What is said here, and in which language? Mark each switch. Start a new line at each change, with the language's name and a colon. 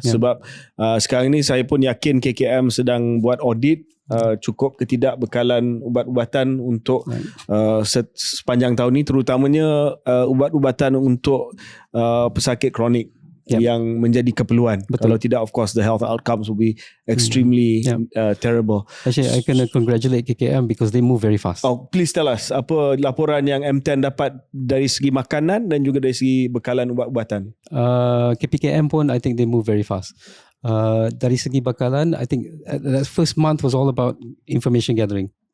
Malay: Sebab sekarang ni saya pun yakin KKM sedang buat audit cukup ke tidak bekalan ubat-ubatan untuk sepanjang tahun ni, terutamanya ubat-ubatan untuk pesakit kronik yang menjadi keperluan. Kalau tidak,
English: of course the health outcomes will be extremely terrible. Actually, I can congratulate KKM because they move very fast. Please tell us,
Malay: apa laporan yang M10 dapat dari segi makanan dan juga dari segi bekalan ubat-ubatan?
English: KPKM pun, I think they move very fast.
Malay: Dari segi bakalan,
English: I think that first month was all about information gathering.